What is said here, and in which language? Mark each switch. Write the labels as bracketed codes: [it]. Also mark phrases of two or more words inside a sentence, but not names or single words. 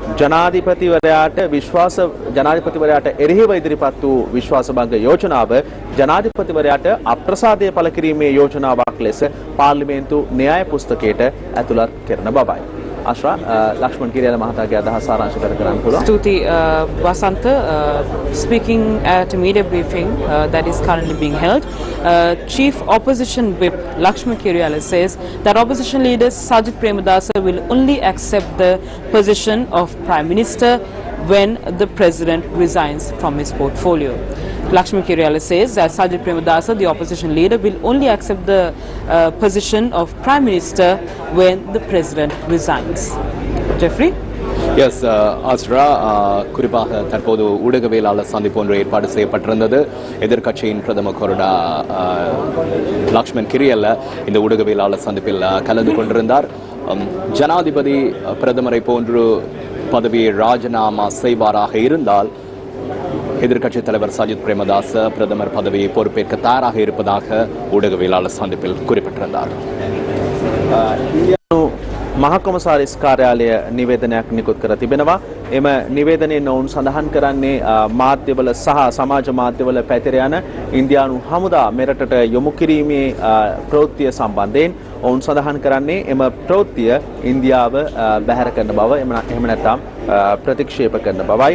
[si] ජනාධිපතිවරයාට එරෙහිව ඉදිරිපත් වූ විශ්වාසභංග යෝජනාව ජනාධිපතිවරයාට අප්‍රසාදය පළ කිරීමේ යෝජනාවක් ලෙස පාර්ලිමේන්තු න්‍යාය පුස්තකයට ඇතුළත් කරන බවයි. Ashra, Lakshman Kiriyala Mahataගේ අදහස් සාරාංශ කර ගන්න පුළුවන්. [en] Stuti Vasantha, speaking at a media briefing that is currently being held, Chief Opposition Whip Lakshman Kiriyala says that opposition leader Sajid Premadasa will only accept the position of Prime Minister when the President resigns from his portfolio. Lakshman Kiriyala says that Sajid Premadasa, the opposition leader, will only accept the position of Prime Minister when the President resigns. Jeffrey? Yes, Asra, [ta] குறிப்பாக தற்போது ஊடகவியலாளர் சந்திப்பு ஒன்று ஏற்பாடு செய்யப்பட்டிருந்தது. எதிர்க்கட்சியின் பிரதம கொறடா லக்ஷ்மன் கிரியல்ல இந்த ஊடகவியலாளர் சந்திப்பில் கலந்து கொண்டிருந்தார். ஜனாதிபதி பிரதமரை போன்று பதவியை ராஜினாமா செய்வாராக இருந்தால் எதிர்க்கட்சித் தலைவர் சஜித் பிரேமதாச பிரதமர் பதவியை பொறுப்பேற்க தயாராக இருப்பதாக ஊடகவியலாளர் சந்திப்பில் குறிப்பிட்டிருந்தார். [si] මහකොමසාරිස් කාර්යාලය නිවේදනයක් නිකුත් කර තිබෙනවා. එම නිවේදනයෙන් ඔවුන් සඳහන් කරන්නේ මාධ්‍යවල සහ සමාජ මාධ්‍යවල පැතිර යන ඉන්දියානු හමුදා මෙරටට යොමු කිරීමේ ප්‍රවෘත්තිය සම්බන්ධයෙන් ඔවුන් සඳහන් කරන්නේ එම ප්‍රවෘත්තිය ඉන්දියාව බැහැර කරන බව එහෙම නැත්නම් ප්‍රතික්ෂේප කරන බවයි.